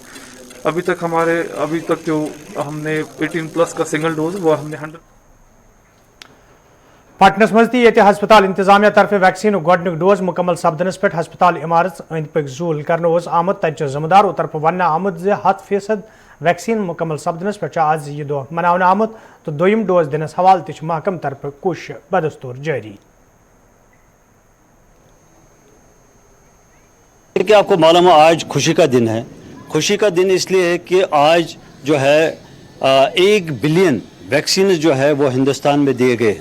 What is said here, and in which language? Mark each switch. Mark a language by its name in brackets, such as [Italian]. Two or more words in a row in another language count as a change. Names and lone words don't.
[Hindi] अभी तक जो हमने 18 प्लस का [English] single dose [Hindi] वो हमने 100 [Kashmiri] पटनस मज ये हस्पताल इंतजामिया तरफ वैक्सीन गोडनुक डोज मुकम्मल सपदनस पे हस्पताल इमारत अंद पक जूल कर आमद तत जिम्मेदारों तरफ वन आमद 100% वैक्सीन मुकम्मल सपदनस पे आज यह दह मनावन आमद तो दोयम डोज दिनस हवाल तह महकम तरफ कोशिश बदस्तूर जारी। [Hindi] कि आपको मालूम है आज खुशी का दिन है। खुशी का दिन इसलिए है कि आज जो है 1 [English] billion vaccine [Hindi] जो है वो हिंदुस्तान में दिए गए।